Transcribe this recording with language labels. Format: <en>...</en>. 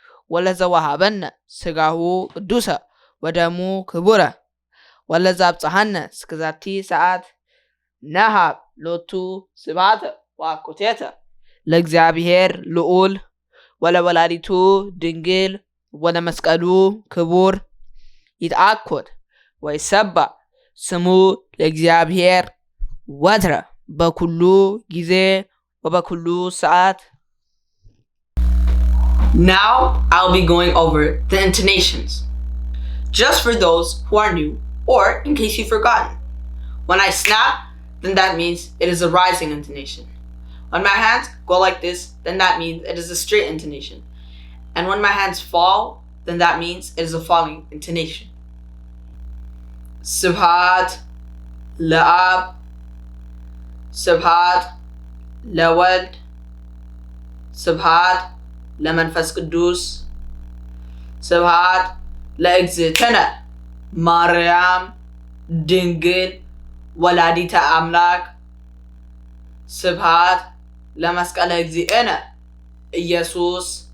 <gez>ወለዘ ወሃበነ ሥጋሁ ቅዱሰ ወደሙ ክቡረ ወለዘ አብጽሐነ እስከዛቲ ሰዓት ነሃብ ሎቱ ስብሐተ ወአኮቴተ ለእግዚአብሔር ልዑል ወለወላዲቱ ድንግል ወለመስቀሉ ክቡር ይትአኮት ወይሰባህ ስሙ ለእግዚአብሔር ወትረ በኩሉ ጊዜ ወበኩሉ ሰዓት.</gez> <en>Now I'll be going over the intonations, just for those who are new or in case you've forgotten. When I snap, then that means it is a rising intonation. When my hands go like this, then that means it is a straight intonation. And when my hands fall, then that means it is a falling intonation.</en> <gez>ስብሐት ለአብ ስብሐት ለወልድ ስብሐት ለመንፈስ ቅዱስ ስብሐት ለእግዝእትነ ማርያም ድንግል ወላዲተ አምላክ ስብሐት ለመስቀለ እግዚእነ ኢየሱስ</gez>